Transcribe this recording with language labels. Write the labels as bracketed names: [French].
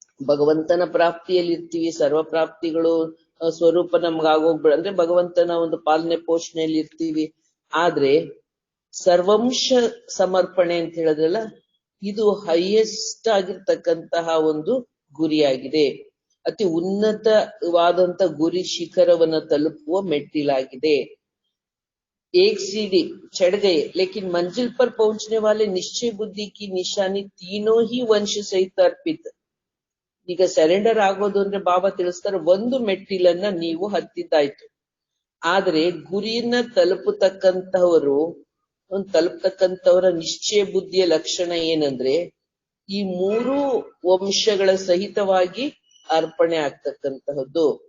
[Kannada] ಭಗವಂತನ ಪ್ರಾಪ್ತಿಯಲ್ಲಿ ಇರ್ತೀವಿ, ಸರ್ವ ಪ್ರಾಪ್ತಿಗಳು ಸ್ವರೂಪ ನಮ್ಗೆ ಆಗೋಗ್ಬಿಡ ಅಂದ್ರೆ ಭಗವಂತನ ಒಂದು ಪಾಲನೆ ಪೋಷಣೆಯಲ್ಲಿ ಇರ್ತೀವಿ. ಆದ್ರೆ ಸರ್ವಂಶ ಸಮರ್ಪಣೆ ಅಂತ ಹೇಳಿದ್ರಲ್ಲ, ಇದು ಹೈಯೆಸ್ಟ್ ಆಗಿರ್ತಕ್ಕಂತಹ ಒಂದು ಗುರಿಯಾಗಿದೆ. ಅತಿ ಉನ್ನತವಾದಂತ ಗುರಿ ಶಿಖರವನ್ನ ತಲುಪುವ ಮೆಟ್ಟಿಲಾಗಿದೆ. [Hindi] एक सीढ़ी चढ़ गए लेकिन मंजिल पर पहुंचने वाले निश्चय बुद्धि की निशानी तीनों ही वंश सहित अर्पित. [Kannada] ಈಗ ಸರೆಂಡರ್ ಆಗೋದು ಅಂದ್ರೆ ಬಾಬಾ ತಿಳಿಸ್ತಾರೆ, ಒಂದು ಮೆಟ್ಟಿಲನ್ನ ನೀವು ಹತ್ತಿದ್ದಾಯ್ತು. ಆದ್ರೆ ಗುರಿಯನ್ನ ತಲುಪತಕ್ಕಂಥವರ ನಿಶ್ಚಯ ಬುದ್ಧಿಯ ಲಕ್ಷಣ ಏನಂದ್ರೆ, ಈ ಮೂರು ವಂಶಗಳ ಸಹಿತವಾಗಿ ಅರ್ಪಣೆ ಆಗ್ತಕ್ಕಂತಹದ್ದು.